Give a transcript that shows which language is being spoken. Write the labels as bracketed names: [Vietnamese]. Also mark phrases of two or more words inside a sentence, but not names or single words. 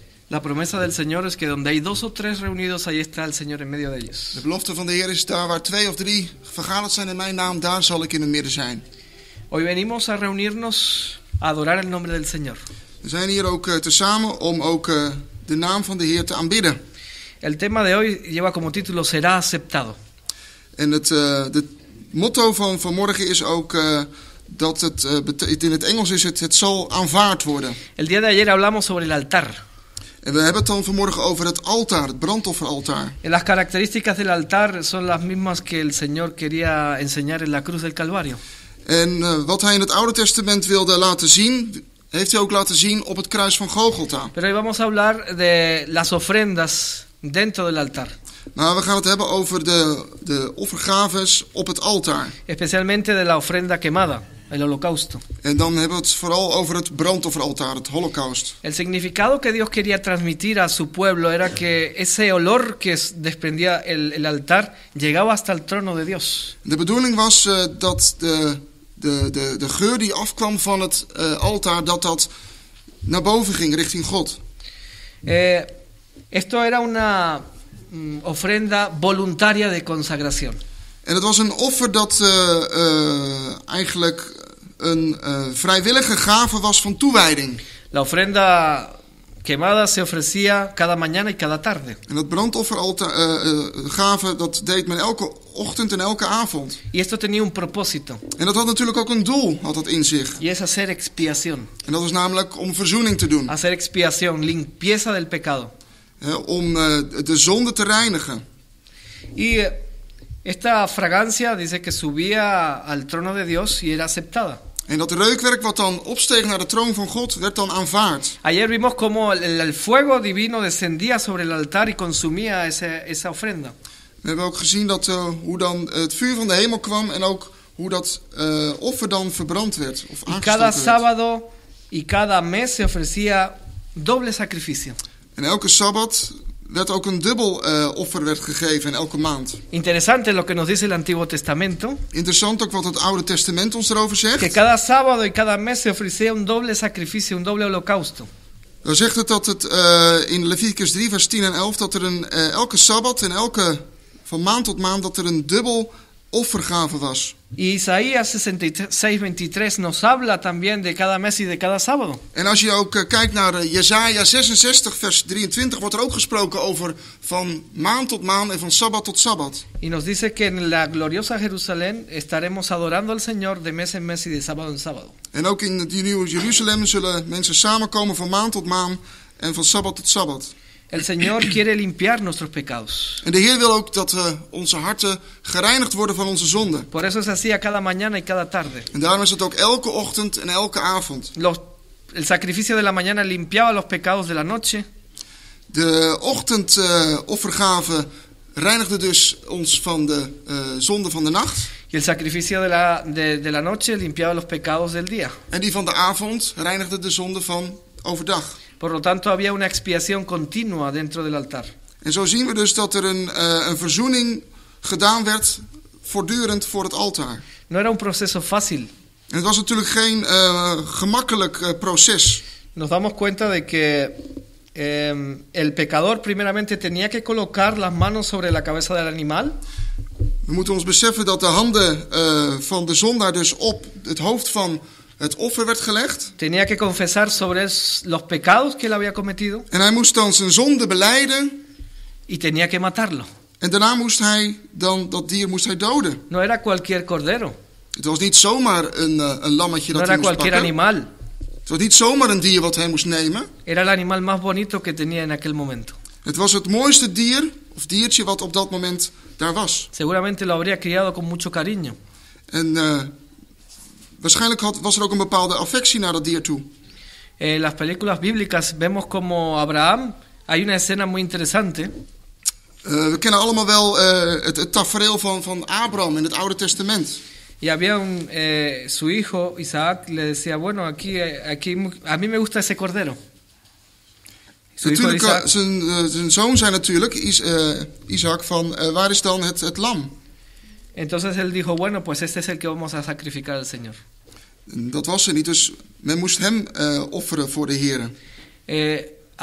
[Spanish] La promesa del Señor es que donde hay 2 o 3 reunidos, ahí está el Señor en medio de ellos. [Dutch] De belofte van de Heer is daar waar 2 of 3 vergaderd zijn in mijn naam, daar zal ik in het midden zijn. [Spanish] Hoy venimos a reunirnos a adorar el nombre del Señor. [Dutch] We zijn hier ook tezamen om ook de naam van de Heer te aanbidden. [Spanish] El tema de hoy lleva como título Será aceptado. [Dutch] En het motto van vanmorgen is ook dat het in het Engels is het zal aanvaard worden. [Spanish] El día de ayer hablamos sobre el altar. [Dutch] En we hebben het dan vanmorgen over het altaar, het brandofferaltaar. [Spanish] Las características del altar son las mismas que el Señor quería enseñar en la cruz del Calvario. [Dutch] En wat hij in het Oude Testament wilde laten zien, heeft hij ook laten zien op het kruis van Golgotha. [Spanish] Pero hoy vamos a hablar de las ofrendas dentro del altar. [Dutch] Maar we gaan het hebben over de offergaves op het altaar. [Spanish] Especialmente de la ofrenda quemada, el holocausto. [Dutch] En dan hebben we het vooral over het brandofferaltaar, het holocaust. [Spanish] El significado que Dios quería transmitir a su pueblo era que ese olor que desprendía el altar llegaba hasta el trono de Dios. [Dutch] De bedoeling was dat de geur die afkwam van het altaar, dat naar boven ging, richting God. [Spanish] Esto era una ofrenda voluntaria de consagración. [Dutch] En het was een offer dat eigenlijk een vrijwillige gave was van toewijding. [Spanish] La ofrenda quemada se ofrecía cada mañana y cada tarde. [Dutch] En dat brandoffergave dat deed men elke ochtend en elke avond. [Spanish] Y esto tenía un propósito. [Dutch] En dat had natuurlijk ook een doel, had dat in zich. [Spanish] Y es hacer expiación. [Dutch] En dat was namelijk om verzoening te doen. [Spanish] Hacer expiación, limpieza del pecado. [Dutch] Om de zonde te reinigen. [Spanish] Y esta fragancia dice que subía al trono de Dios y era aceptada. [Dutch] En dat reukwerk wat dan opsteeg naar de troon van God, werd dan aanvaard. [Spanish] Ayer vimos cómo el fuego divino descendía sobre el altar y consumía esa ofrenda. [Dutch] We hebben ook gezien dat hoe dan het vuur van de hemel kwam en ook hoe dat offer dan verbrand werd. Of [Spanish] y cada sábado y cada mes se ofrecía doble sacrificio. [Dutch] En elke sabbat werd ook een dubbel offer werd gegeven in elke maand. [Spanish] Interesante lo que nos dice el Antiguo Testamento. [Dutch] Interessant ook wat het Oude Testament ons erover zegt. [Spanish] Que cada sábado y cada mes se ofrecía un doble sacrificio, un doble holocausto. [Dutch] Dan zegt het dat het in Leviticus 3 vers 10 en 11 dat er elke sabbat en van maand tot maand dat er een dubbel offergave was. [Spanish] Y Isaías 66:23 nos habla también de cada mes y de cada sábado. [Dutch] En als je ook kijkt naar Jesaja 66 vers 23 wordt er ook gesproken over van maand tot maand en van sabbat tot sabbat. [Spanish] Y nos dice que en la gloriosa Jerusalén estaremos adorando al Señor de mes en mes y de sábado en sábado. [Dutch] En ook in die nieuwe Jeruzalem zullen mensen samenkomen van maand tot maand en van sabbat tot sabbat. [Spanish] El Señor quiere limpiar nuestros pecados. [Dutch] En de Heer wil ook dat onze harten gereinigd worden van onze zonden. [Spanish] Por eso se hacía cada mañana y cada tarde. [Dutch] En daarom is het ook elke ochtend en elke avond. [Spanish] El sacrificio de la mañana limpiaba los pecados de la noche. [Dutch] De ochtendoffergave reinigde dus ons van de zonde van de nacht. [Spanish] Y el sacrificio de la noche limpiaba los pecados del día. [Dutch] En die van de avond reinigde de zonde van overdag. [Spanish] Por lo tanto había una expiación continua dentro del altar. [Dutch] En zo zien we dus dat er een verzoening gedaan werd voortdurend voor het altaar. [Spanish] No era un proceso fácil. [Dutch] En het was natuurlijk geen gemakkelijk proces. [Spanish] Nos damos cuenta de que el pecador primeramente tenía que colocar las manos sobre la cabeza del animal. [Dutch] We moeten ons beseffen dat de handen van de zondaar dus op het hoofd van het offer werd gelegd. [Spanish] Tenía que confesar sobre los pecados que él había cometido. [Dutch] En hij moest dan zijn zonde belijden. [Spanish] Y tenía que matarlo. [Dutch] En daarna moest hij dan dat dier doden. [Spanish] No era cualquier cordero. [Dutch] Het was niet zomaar een lammetje dat [Spanish] no [Dutch] hij [Spanish] era [Dutch] moest [Spanish] cualquier [Dutch] pakken. [Spanish] Animal. [Dutch] Het was niet zomaar een dier wat hij moest nemen. [Spanish] Era el animal más bonito que tenía en aquel momento. [Dutch] Het was het mooiste dier of diertje wat op dat moment daar was. [Spanish] Seguramente lo habría criado con mucho cariño. [Dutch] En waarschijnlijk was er ook een bepaalde affectie naar dat dier toe. [Spanish] En las películas bíblicas vemos como Abraham, hay una escena muy interesante. [Dutch] We kennen allemaal wel het tafereel van Abraham in het Oude Testament. [Spanish] Y había su hijo Isaac le decía, bueno, aquí a mí me gusta ese cordero. [Dutch] Natuurlijk, zijn zoon zei natuurlijk, Isaac, van waar is dan het lam? [Spanish] Entonces él dijo, bueno, pues este es el que vamos a sacrificar al Señor. [Dutch] Dat was er niet, dus men moest hem offeren voor de Heer.